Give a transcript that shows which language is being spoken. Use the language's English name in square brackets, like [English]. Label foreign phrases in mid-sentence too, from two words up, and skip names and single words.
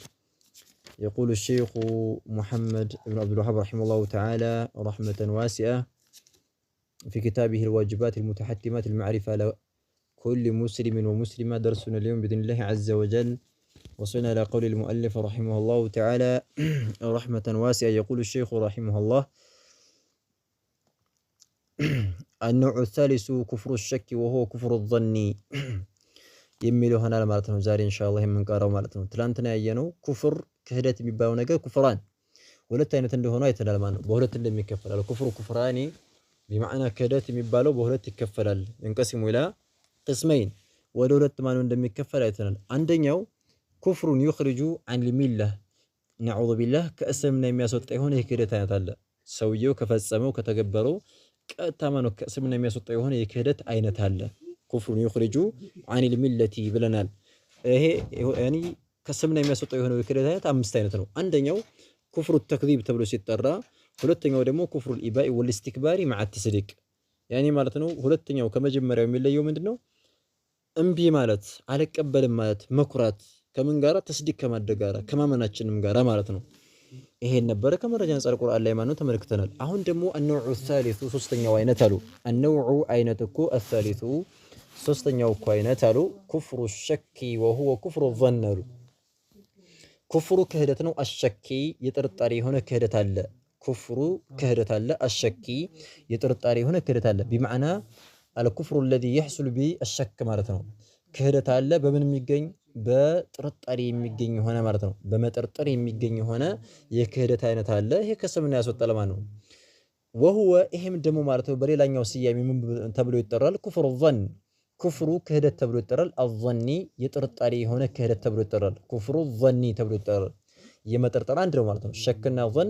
[Arabic] يقول الشيخ محمد بن عبد الوهاب رحمه الله تعالى رحمة واسعة في كتابه الواجبات المتحتمات المعرفة على كل مسلم ومسلمة. درسنا اليوم بإذن الله عز وجل وصلنا إلى قول المؤلف رحمه الله تعالى رحمة واسعة. يقول الشيخ رحمه الله النوع الثالث كفر الشك وهو كفر الظن [Amharic] የሚለው ሆናል ማለት ነው። ዛሬ ኢንሻአላህ የምንቀራው ማለት ነው። ትላንትና ያየነው ኩፍር ክህደት የሚባለው ነገር ኩፍራን ሁለት አይነት እንደሆነ አይተናል ማለት ነው። በሁለት እንደሚከፈላል ኩፍሩ ኩፍራኒ بمعنى ክህደት የሚባለው በሁለት ይከፈላል። [Arabic] ينقسم إلى قسمين [Amharic] ወደ ሁለት ማለት እንደሚከፈል አይተናል። አንደኛው [Arabic] كفر يخرج عن الملة نعوذ بالله [Amharic] ከእስልምና የሚያስወጣ የሆነ የክህደት አይነት አለ። ሰውየው ከፈጸመው ከተገበረው ቀጥታ ማለት ከእስልምና የሚያስወጣ የሆነ የክህደት አይነት አለ። [Arabic] كفر يخرج عن الملة [Amharic] ብለናል። ይሄ ያኒ ከእስልምና የሚያስወጣ የሆነ የክህደት አይነት አምስት አይነት ነው። አንደኛው [Arabic] كفر التكذيب [Amharic] ተብሎ ሲጠራ፣ ሁለተኛው ደግሞ [Arabic] كفر الإباء والاستكبار مع التصديق [Amharic] ያኒ ማለት ነው። ሁለተኛው ከመጀመሪያው የሚለየው ምንድነው? እምቢ ማለት አልቀበልም ማለት መኩራት ከምን ጋራ ተስዲቅ ከማድረግ ጋራ ከማመናችንም ጋራ ማለት ነው። ይሄን ነበር ከመረጃ አንፃር ቁርአን ላይ ማነው ተመልክተናል። አሁን ደግሞ [Arabic] النوع الثالث [Amharic] ሶስተኛው አይነት አሉ። النوع አይነት እኮ الثالث ሶስተኛው እኮ አይነት አሉ [Arabic] كفر الشك وهو كفر الظن [Amharic] አሉ። ኩፍሩ ክህደት ነው። አሸኪ የጥርጣሬ የሆነ ክህደት አለ። ኩፍሩ ክህደት አለ። አሸኪ የጥርጣሬ የሆነ ክህደት አለ። [Arabic] بمعنى الكفر الذي يحصل بالشك [Amharic] ማለት ነው። ክህደት አለ በምን የሚገኝ በጥርጣሬ የሚገኝ ሆነ ማለት ነው። በመጠርጠር የሚገኝ ሆነ የክህደት አይነት አለ። ይሄ ከእስልምና ያስወጣል ማለት ነው። وهو ይሄም ደግሞ ማለት ነው በሌላኛው ስያሜ ምን ተብሎ ይጠራል? [Arabic] كفر الظن [Amharic] ኩፍሩ ክህደት ተብሎ ይጠራል። الظني የጥርጣሬ የሆነ ክህደት ተብሎ ይጠራል። [Arabic] كفر الظني [Amharic] ተብሎ ይጠራል። የመጠርጠር አንድ ነው ማለት ነው። ሸክና ظن